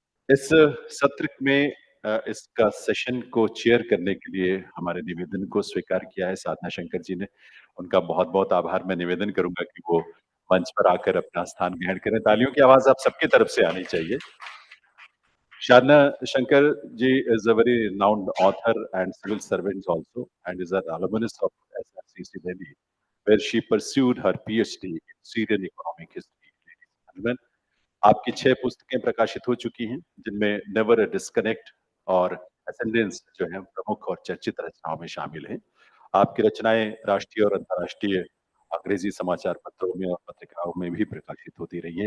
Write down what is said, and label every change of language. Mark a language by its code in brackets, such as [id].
[hi] इस सत्र में इसका सेशन को चेयर करने के लिए हमारे निवेदन को स्वीकार किया है साधना शंकर जी ने। उनका बहुत-बहुत आभार। मैं निवेदन करूँगा कि वो मंच पर आकर अपना स्थान ग्रहण करें। तालियों की आवाज़ आप सबकी तरफ से आनी चाहिए। [en] Shadna Shankar ji is a very renowned author and civil servant also, and is an alumnus of SRCC Delhi, where she pursued her PhD in Syrian economic history. Ladies and gentlemen, [hi] आपकी 6 पुस्तकें प्रकाशित हो चुकी हैं, जिनमें never a disconnect और ascendants जो हैं प्रमुख और चर्चित रचनाओं में शामिल हैं। आपकी रचनाएँ राष्ट्रीय और अंतर्राष्ट्रीय अंग्रेजी समाचार पत्रों में और पत्रिकाओं में भी प्रकाशित होती रही हैं।